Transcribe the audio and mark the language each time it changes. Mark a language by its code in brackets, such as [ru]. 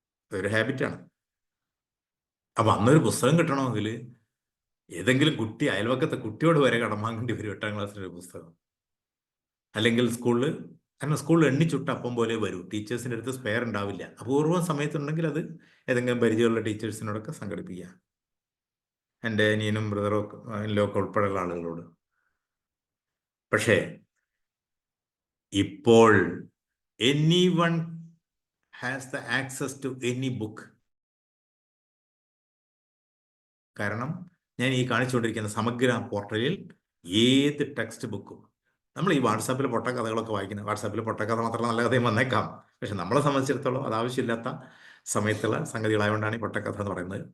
[ml] അതൊരു ഹാബിറ്റാണ്. അപ്പം അന്നൊരു പുസ്തകം കിട്ടണമെങ്കിൽ ഏതെങ്കിലും കുട്ടി, അയൽവക്കത്തെ കുട്ടിയോട് വരെ കടം വാങ്ങേണ്ടി വരും 8ാം ക്ലാസ്സിലൊരു പുസ്തകം. അല്ലെങ്കിൽ സ്കൂളിൽ എണ്ണിച്ചുട്ട അപ്പം പോലെ വരും. ടീച്ചേഴ്സിൻ്റെ അടുത്ത് സ്പെയർ ഉണ്ടാവില്ല. അപൂർവം സമയത്തുണ്ടെങ്കിൽ അത് ഏതെങ്കിലും പരിചയമുള്ള ടീച്ചേഴ്സിനോടൊക്കെ സംഘടിപ്പിക്കുക. എൻ്റെ അനിയനും ബ്രദറും ഒക്കെ ഉൾപ്പെടെയുള്ള ആളുകളോട്. [en] പക്ഷേ ഇപ്പോൾ anyone has the access to any book. [ml] കാരണം ഞാൻ ഈ കാണിച്ചുകൊണ്ടിരിക്കുന്ന സമഗ്ര പോർട്ടലിൽ ഏത് ടെക്സ്റ്റ് ബുക്കും, നമ്മൾ ഈ വാട്സാപ്പിൽ പൊട്ടക്കഥകളൊക്കെ വായിക്കുന്നത്, വാട്സാപ്പിൽ പൊട്ടക്കഥ മാത്രമല്ല നല്ല കഥയും വന്നേക്കാം, പക്ഷെ നമ്മളെ സംബന്ധിച്ചിടത്തോളം അത് ആവശ്യമില്ലാത്ത സമയത്തുള്ള സംഗതികളായതുകൊണ്ടാണ് ഈ പൊട്ടക്കഥ എന്ന് പറയുന്നത്.